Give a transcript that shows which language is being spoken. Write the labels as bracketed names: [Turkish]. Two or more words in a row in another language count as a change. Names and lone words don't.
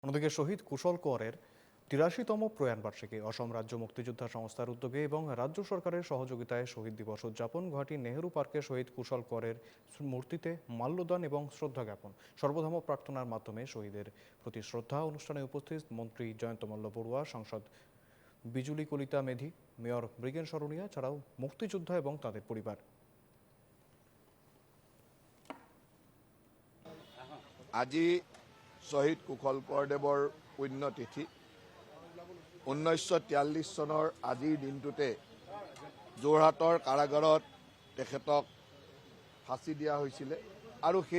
[Bangla] অন্যদিকে শহীদ কুশল কোঁয়ারের ৮৩তম প্রয়াণবার্ষিকী অসম রাজ্য মুক্তিযোদ্ধা সংস্থার উদ্যোগে এবং রাজ্য সরকারের সহযোগিতায় শহীদ দিবস উদযাপন। গুয়াহাটি নেহেরু পার্কে শহীদ কুশল কোঁয়ারের মূর্তিতে মাল্যদান এবং শ্রদ্ধা জ্ঞাপন, সর্বধর্ম প্রার্থনার মাধ্যমে শহীদের প্রতি শ্রদ্ধা। অনুষ্ঠানে উপস্থিত মন্ত্রী জয়ন্ত মল্ল বড়ুয়া, সাংসদ বিজুলী কলিতা মেধি, মেয়র মৃগেন সরণিয়া ছাড়াও মুক্তিযোদ্ধা এবং তাদের পরিবার। [Assamese] আজি শহীদ কুশল কোঁৱৰদেৱৰ পুণ্যতিথি। 1943 চনৰ আজিৰ দিনটোতে যোৰহাটৰ কাৰাগাৰত তেখেতক ফাঁচি দিয়া হৈছিলে আৰু সেই